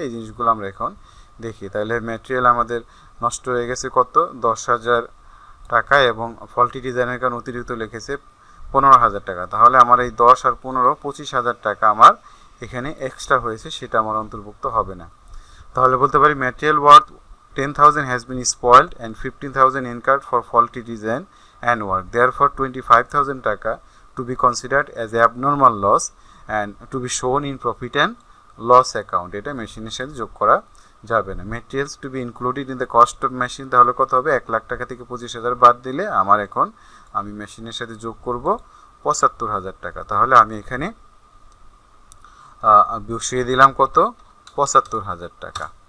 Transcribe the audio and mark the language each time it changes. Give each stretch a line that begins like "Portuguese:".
Bangla: এই জিনিসগুলো আমরা এখন দেখি। তাহলে ম্যাটেরিয়াল আমাদের নষ্ট হয়ে গেছে কত, 10,000 টাকা, এবং ফল্টি ডিজাইনের কারণে অতিরিক্ত লিখেছে 15,000 টাকা। তাহলে আমার এই 10 আর 15 25,000 টাকা আমার এখানে এক্সট্রা হয়েছে, সেটা আমার অন্তর্ভুক্ত হবে না। তাহলে বলতে পারি
English: Material worth 10,000 has been spoiled and 15,000 incurred for faulty design and work. Therefore 25,000 taka to be considered as abnormal loss and to be shown in profit and loss account.
Bangla: এটা মেশিনের সাথে যোগ করা যাবে না।
English: materials to be included in the cost of machine,
Bangla: তাহলে কত হবে, 1 লাখ টাকা থেকে 25,000 বাদ দিলে আমার এখন আমি মেশিনের সাথে যোগ করব 75,000 টাকা। তাহলে আমি এখানে বসিয়ে দিলাম কত, 75,000 টাকা।